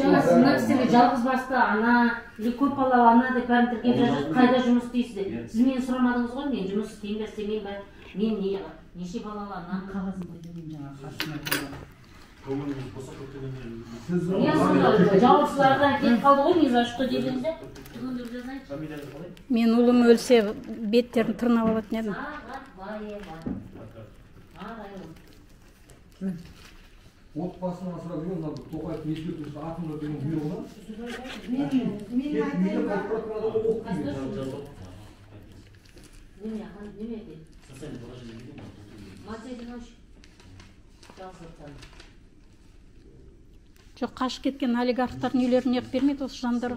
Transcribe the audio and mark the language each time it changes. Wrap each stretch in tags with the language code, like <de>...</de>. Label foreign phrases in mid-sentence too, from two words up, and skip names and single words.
<kk>Жаңа сіз мына кісіге жалғыз басты ана, көп балалы ана деп бәрін тіркеп жатыр, қайда жұмыс істейсіз деп. Сіз мені сұрамадыңыз ғой, мен жұмыс істеймін бе, істемеймін бе, мен неше балалы ана қағазын қойдым жаңағы қасына. Жауапшылардан кетіп қалды ғой,</kk> <ru>не за что</ru> <kk>дегенде. Мен ұлым өлсе беттерін тырнап алатын едім. Отбасына асырап жүрген Тоқаевтың ескертушісі атымда деген бұйрығынан Жоқ, қашып кеткен олигархтардың үйлерін неғып бермейді осы жандарға?</kk>